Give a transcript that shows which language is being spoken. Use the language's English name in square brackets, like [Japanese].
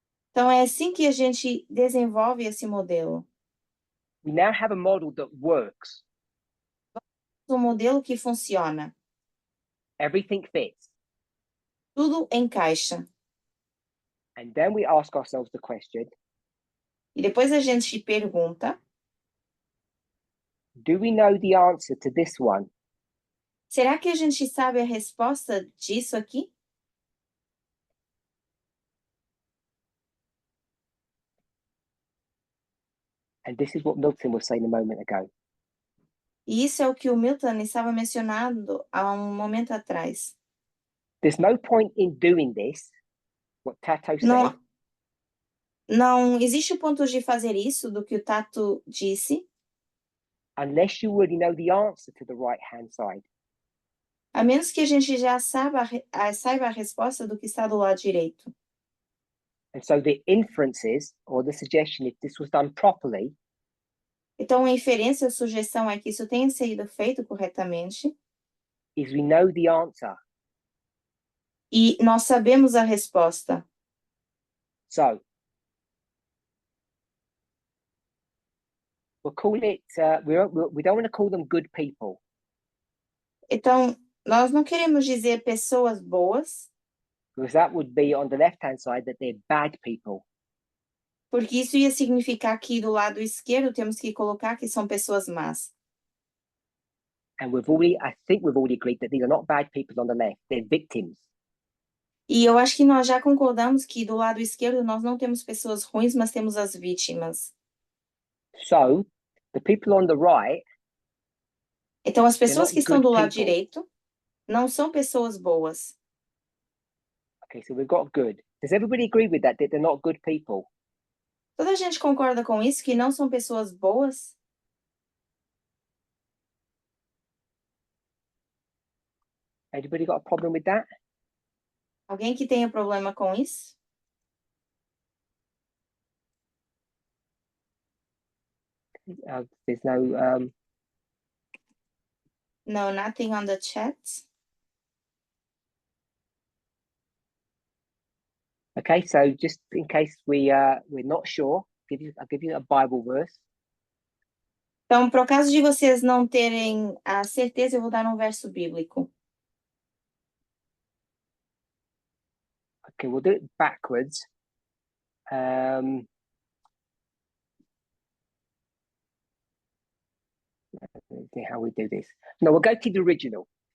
[Portuguese] Então, é assim que a gente desenvolve esse modelo. [English] We now have a model that works. [Portuguese] Um modelo que funciona. [English] Everything fits. [Portuguese] Tudo encaixa. [English] And then we ask ourselves the question, [Portuguese] E depois a gente pergunta, [English] do we know the answer to this one? [Portuguese] será que a gente sabe a resposta disso aqui? [English] And this is what Milton was saying a moment ago. [Portuguese] E isso é o que o Milton estava mencionando há um momento atrás. [English] There's no point in doing this, what Tato said, [Portuguese] Não, não existe ponto de fazer isso do que o Tato disse, [English] unless you already know the answer to the right-hand side. [Portuguese] a menos que a gente já saiba a resposta do que está do lado direito. [English] And so the inferences, or the suggestion, if this was done properly, [Portuguese] Então, a inferência ou sugestão é que isso tenha sido feito corretamente [English] is we know the answer. [Portuguese] e nós sabemos a resposta. [English] So we'll call it, we don't want to call them good people. [Portuguese] Então, nós não queremos dizer pessoas boas, [English] Because that would be on the left-hand side that they're bad people. [Portuguese] porque isso ia significar que do lado esquerdo temos que colocar que são pessoas más. [English] And I think we've already agreed that these are not bad people on the left, they're victims. [Portuguese] E eu acho que nós já concordamos que do lado esquerdo nós não temos pessoas ruins, mas temos as vítimas. [English] So the people on the right, [Portuguese] Então, as pessoas [English] not [Portuguese] que estão [English] good [Portuguese] do lado [English] people. [Portuguese] direito não são pessoas boas. [English] okay, so we've got good. Does everybody agree with that they're not good people? [Portuguese] Toda a gente concorda com isso, que não são pessoas boas? [English] Anybody got a problem with that? [Portuguese] Alguém que tenha problema com isso? [English] There's no, No, nothing on the chat. okay, so just in case we're not sure, I'll give you a Bible verse. [Portuguese] Então, por caso de vocês não terem a certeza, eu vou dar um verso bíblico. [English] Okay, we'll do it backwards. Let's see how we do this. No, we'll go to the original.